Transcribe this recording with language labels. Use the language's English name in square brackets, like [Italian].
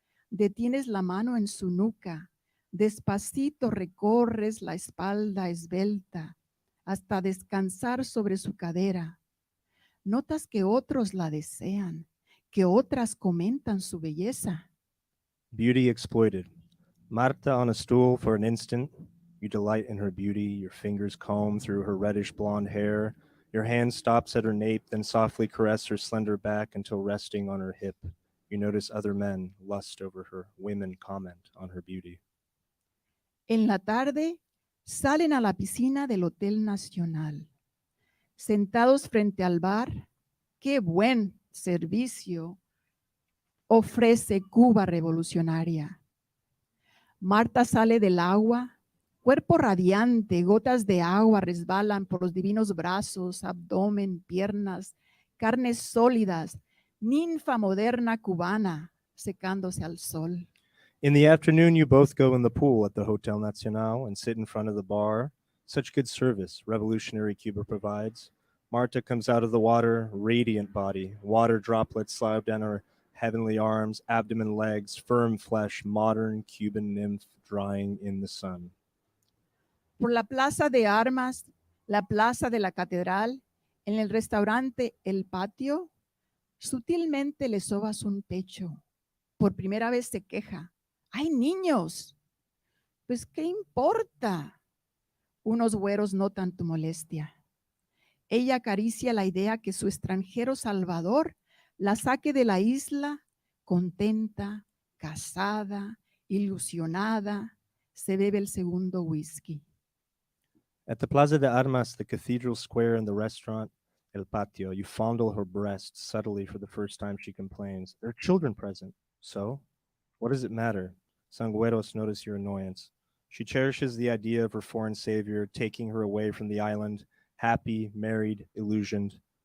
[Spanish] Detienes la mano en su nuca. Despacito recorres la espalda esbelta hasta descansar sobre su cadera. Notas que otros la desean, que otras comentan su belleza. [English] Beauty exploited. Marta on a stool for an instant. You delight in her beauty. Your fingers comb through her reddish blonde hair. Your hand stops at her nape, then softly caress her slender back until resting on her hip. You notice other men lust over her. Women comment on her beauty. [Spanish] En la tarde, salen a la piscina del Hotel Nacional. Sentados frente al bar, qué buen servicio ofrece Cuba revolucionaria. Marta sale del agua, Cuerpo radiante, gotas de agua resbalan por los divinos brazos, abdomen, piernas, carnes sólidas, ninfa moderna cubana secándose al sol. [English] In the afternoon, you both go in the pool at the Hotel Nacional and sit in front of the bar. Such good service revolutionary Cuba provides. Marta comes out of the water, radiant body, water droplets slide down her heavenly arms, abdomen, legs, firm flesh, modern Cuban nymph drying in the sun. [Spanish] Por la plaza de armas, la plaza de la catedral, en el restaurante El Patio, sutilmente le sobas un pecho. Por primera vez se queja. ¡Hay niños! Pues, ¿qué importa? Unos güeros notan tu molestia. Ella acaricia la idea que su extranjero salvador la saque de la isla contenta, casada, ilusionada. Se bebe el segundo whisky. [English] At the Plaza de Armas, the cathedral square, and the restaurant El Patio, you fondle her breast subtly for the first time. She complains. There are children present. So, what does it matter? Sangüeros notice your annoyance. She cherishes the idea of her foreign savior taking her away from the island, happy, married, illusioned.